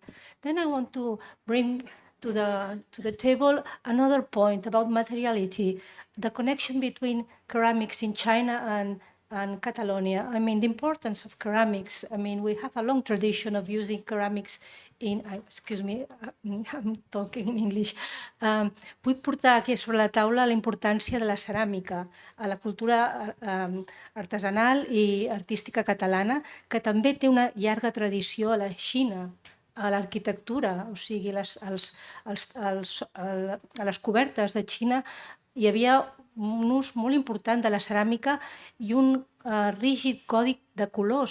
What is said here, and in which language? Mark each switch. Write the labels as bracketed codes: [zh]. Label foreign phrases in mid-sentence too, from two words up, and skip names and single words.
[en] Then I want to bring to the table another point about materiality, the connection between ceramics in China and Catalonia. I mean, the importance of ceramics. I mean, we have a long tradition of using ceramics in, excuse me, I'm talking in English. [ca] Vull portar aquí sobre la taula la importància de la ceràmica a la cultura artesanal i artística catalana, que també té una llarga tradició a la Xina, a l'arquitectura, o sigui, a les cobertes de Xina hi havia un ús molt important de la ceràmica i un rígid codi de colors.